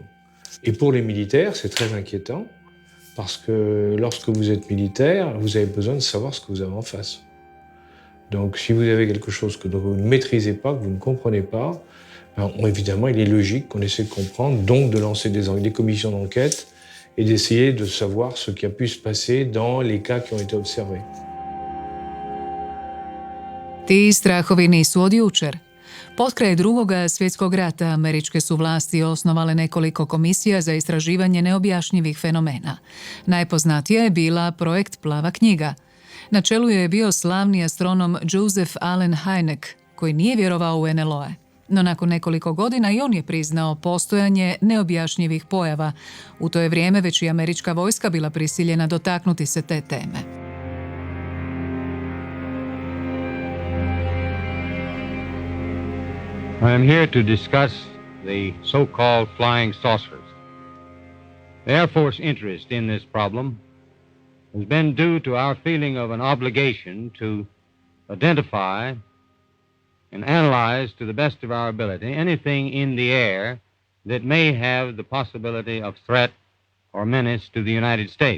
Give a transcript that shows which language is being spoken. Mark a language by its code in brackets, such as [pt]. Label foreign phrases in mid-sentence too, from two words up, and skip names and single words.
[fr] Et pour les militaires, c'est très inquiétant parce que lorsque vous êtes militaire, vous avez besoin de savoir ce que vous avez en face. Donc si vous avez quelque chose que vous ne maîtrisez pas, que vous ne comprenez pas, évidemment, il est logique qu'on essaie de comprendre, donc de lancer des commissions d'enquête et d'essayer de savoir ce qui a pu se passer dans les cas qui ont été observés. [hr] Ti strahovi nisu od jučer. Potkraj Drugoga svjetskog rata američke su vlasti osnovale nekoliko komisija za istraživanje neobjašnjivih fenomena. Najpoznatija je bila projekt Plava knjiga. Na čelu je bio slavni astronom Joseph Allen Hynek, koji nije vjerovao u NLO-e. No nakon nekoliko godina i on je priznao postojanje neobjašnjivih pojava. U to je vrijeme već i američka vojska bila prisiljena dotaknuti se te teme. [en] I am here to discuss the so-called flying saucers. The Air Force interest in this problem has been due to our feeling of an obligation to identify and analyze to the best of our ability anything in the air that may have the possibility of threat or menace to the United States.